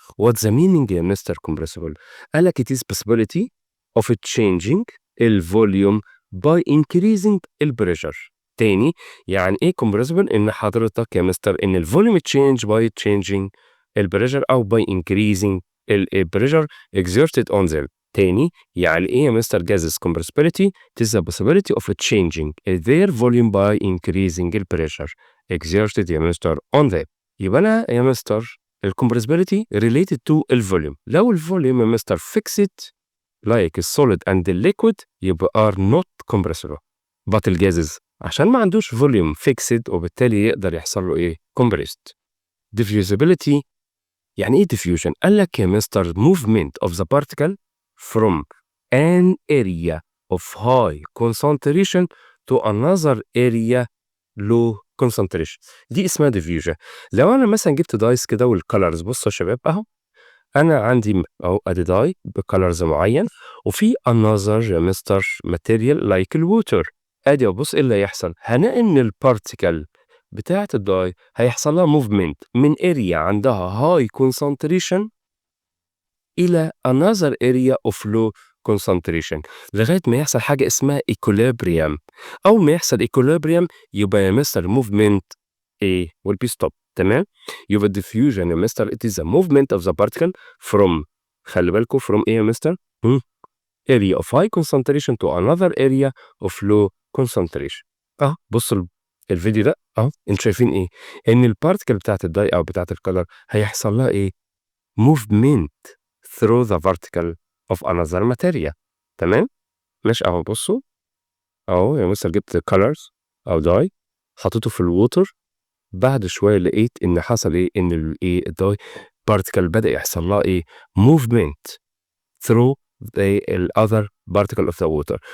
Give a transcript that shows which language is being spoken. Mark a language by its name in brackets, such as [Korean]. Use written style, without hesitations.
[English] What the meaning يا mister compressible؟ [Arabic] قال لك [English] it is possibility of changing الفوليوم by increasing البريشر. [Arabic] تاني، يعني ايه [English] compressible؟ [Arabic] ان حضرتك يا مستر ان [English] الفوليوم change by changing البريشر او by increasing البريشر exerted on them. [Arabic] تاني، يعني ايه يا مستر [English] gases compressibility؟ It is the possibility of changing their volume by increasing the pressure exerted يا mister on them. [Arabic] يبقى أنا يا مستر [English] compressibility related to الفوليوم. لو الفوليوم [Arabic] يا مستر [English] fixed like solid and liquid يبقى are not compressible. [Arabic] but الجازز عشان ما عندوش فوليوم fixed وبالتالي يقدر يحصل له ايه؟ compressed. [English] diffusibility، [Arabic] يعني ايه [English] diffusion؟ [Arabic] قال لك يا مستر [English] movement of the particle from an area of high concentration to another area low concentration. [Arabic] دي اسمها diffusion. لو انا مثلا جبت دايس كده والكالرز، بصوا يا شباب اهو، انا عندي اهو ادي داي بكالرز معين، وفي another يا مستر [English] material like [Arabic] الووتر. ادي بص ايه اللي هيحصل؟ هنلاقي ان البارتيكل بتاعه الداي هيحصل لها موفمنت من اريا عندها هاي concentration إلى [English] another area of low concentration [Arabic] لغاية ما يحصل حاجة اسمها equilibrium. أول ما يحصل equilibrium يبقى يا مستر movement إيه؟ [English] will be stopped. تمام؟ يبقى diffusion يا mister it is a movement of the particle from، [Arabic] خلي بالكم [English] from [Arabic] إيه يا مستر؟ [English] area of high concentration to another area of low concentration. [Arabic] بصوا الفيديو ده انتوا شايفين ايه؟ ان البارتيكل بتاعت الداي او بتاعت الكلر هيحصل لها ايه؟ [English] movement through the particle of another material. [Arabic] تمام؟ ماشي اهو، بصوا اهو يا مستر جبت colors او داي حطيته في الووتر، بعد شويه لقيت ان حصل ايه؟ ان الايه الداي بارتيكل بدأ يحصل لها ايه؟ [English] movement through the other particle of the water.